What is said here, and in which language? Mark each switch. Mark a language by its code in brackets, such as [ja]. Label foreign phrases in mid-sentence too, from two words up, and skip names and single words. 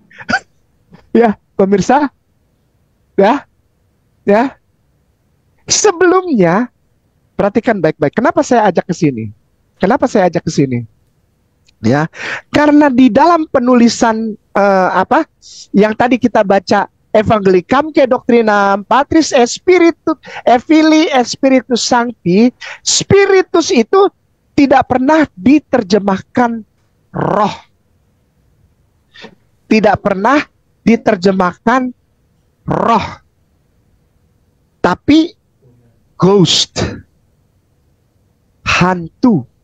[id] Ya, pemirsa. Ya. Ya. Sebelumnya, perhatikan baik-baik. Kenapa saya ajak ke sini? Kenapa saya ajak ke sini? Ya, karena di dalam penulisan yang tadi kita baca, [la] Evangelicam ke Doctrinam Patris et Spiritus et Filii et Spiritus Sancti, [id] Spiritus itu tidak pernah diterjemahkan roh. Tidak pernah diterjemahkan roh. Tapi ghost. Hantu.